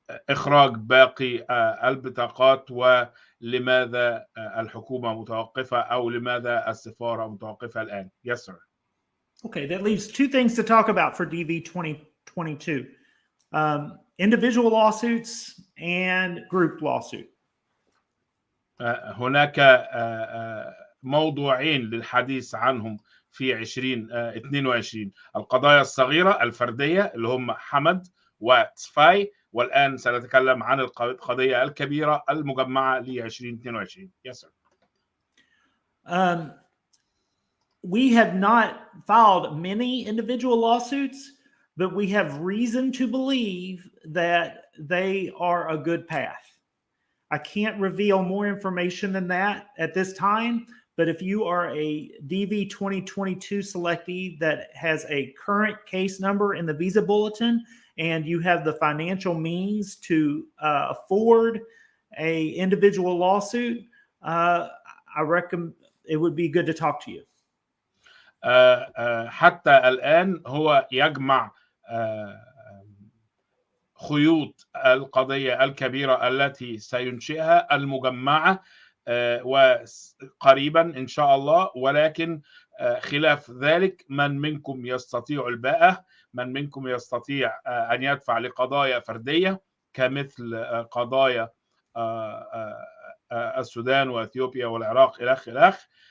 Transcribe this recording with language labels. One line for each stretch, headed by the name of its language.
Arabic: إخراج باقي البطاقات، ولماذا الحكومة متوقفة أو لماذا السفارة متوقفة الآن.
English: Yes, sir. Okay, that leaves two things to talk about for DV 2022. Individual lawsuits and group lawsuit.
Arabic: هناك موضوعين للحديث عنهم في 2022: القضايا الصغيرة الفردية اللي هم حمد وسفاي، والآن سنتكلم عن القضية الكبيرة المجمعة ل 2022.
English: Yes, sir. We have not filed many individual lawsuits, but we have reason to believe that they are a good path. I can't reveal more information than that at this time, but if you are a DV 2022 selectee that has a current case number in the visa bulletin and you have the financial means to afford a individual lawsuit, I recommend it would be good to talk to you.
Arabic: حتى الآن هو يجمع خيوط القضية الكبيرة التي سينشئها المجمعة وقريبا إن شاء الله، ولكن خلاف ذلك من منكم يستطيع الباءة، من منكم يستطيع أن يدفع لقضايا فردية كمثل قضايا السودان وأثيوبيا والعراق إلخ.